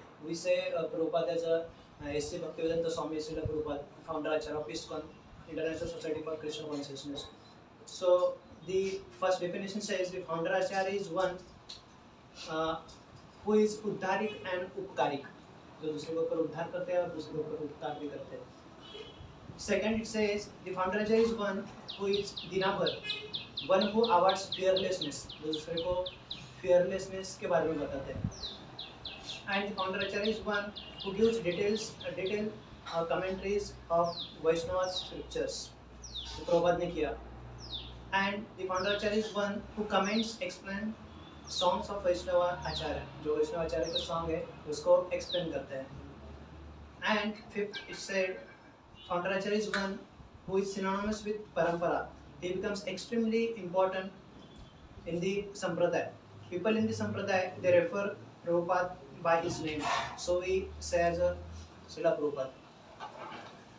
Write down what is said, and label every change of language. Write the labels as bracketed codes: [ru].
[en] We say Prabhupada as a S.C. Bhaktivedanta Swami Srila Prabhupada, founder Acharya of ISKCON, International Society for Krishna Consciousness. So the first definition says the founder Acharya is one who is [hi] उद्धारिक and उपकारिक, जो दूसरे के ऊपर उद्धार करते हैं और दूसरे के ऊपर उपकार भी करते हैं. [en] second, it says the founder acharya is one who is dinabhar, one who awards fearlessness, [hi] दूसरे को [en] fearlessness [hi] के बारे में बताते हैं. [en] And the founder acharya is one who gives detailed commentaries of Vaishnava scriptures. [hi] जो प्रभुपाद ने किया. [en] And the founder acharya is one who comments, explain songs of Vaishnava acharya. [hi] जो Vaishnava acharya का song है उसको explain करते हैं. [en] And fifth, it said founder acharya is one who is synonymous with parampara. He becomes extremely important in the sampradaya. People in the sampradaya, they refer Prabhupada by his name. So we say as a Srila Prabhupada.